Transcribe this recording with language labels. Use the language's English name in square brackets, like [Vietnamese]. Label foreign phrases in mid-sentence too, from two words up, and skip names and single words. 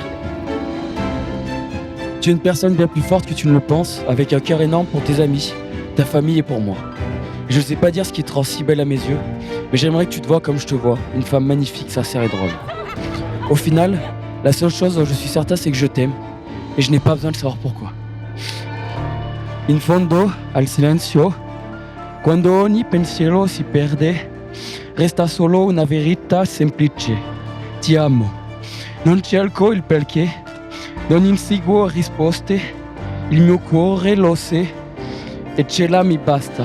[French] Tu es une personne bien plus forte que tu ne le penses, avec un cœur énorme pour tes amis, ta famille et pour moi. Je ne sais pas dire ce qui te rend si belle à mes yeux, mais j'aimerais que tu te vois comme je te vois, une femme magnifique, sincère et drôle. Au final, la seule chose dont je suis certain, c'est que je t'aime, et je n'ai pas besoin de savoir pourquoi. [Italian] In fondo, al silenzio, quando ogni pensiero si perde, resta solo una verità semplice. Ti amo. Non cerco il perché, non inseguo risposte, il mio cuore lo sa, e ce la mi basta.